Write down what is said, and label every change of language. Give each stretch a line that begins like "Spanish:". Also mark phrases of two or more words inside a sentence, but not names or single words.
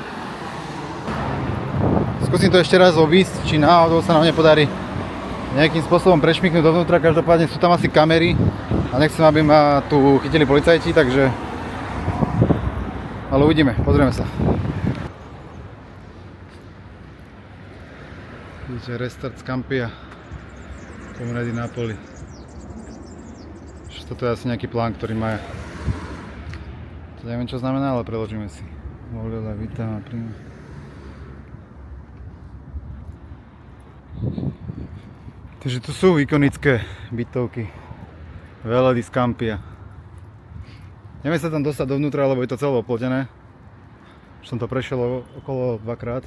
Slovak: Skúsim to ešte raz obísť, či náhodou sa nám nepodarí nejakým spôsobom prešmyknúť dovnútra, každopádne sú tam asi kamery a nechcem, aby ma tu chytili policajti, takže ale uvidíme, pozrieme sa. Vidíte, Restart Scampia, Comune di Napoli. Toto je asi nejaký plán, ktorý má. To neviem, čo znamená, ale preložíme si. Volila vita ma prima. Takže tu sú ikonické bytovky Vela di Scampia. Neviem sa tam dostať dovnútra, lebo je to celé oplotené. Už som to prešiel okolo dvakrát.